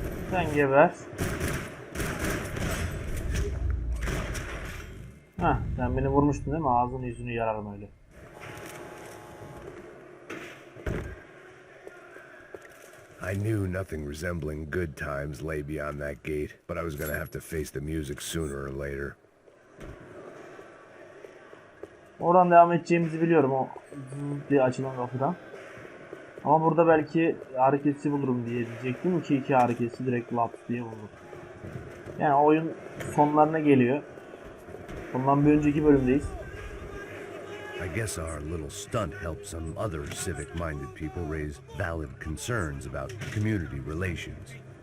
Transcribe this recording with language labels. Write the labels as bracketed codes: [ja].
[tr] Sen geber. Heh, sen beni vurmuştun değil mi? Ağzını yüzünü yararım öyle. [en] I knew nothing resembling good times lay beyond that gate, but I was gonna have to face the music sooner or later. [tr] Oradan devam edeceğimizi biliyorum, o diye açılan kapıdan. Ama burada belki hareketsi bulurum diye diyecektim ki iki hareketsi direkt laps diye buldum. Yani oyun sonlarına geliyor. Bundan bir önceki bölümdeyiz. [en] I guess our little stunt helped some other civic-minded people raise valid concerns about community relations.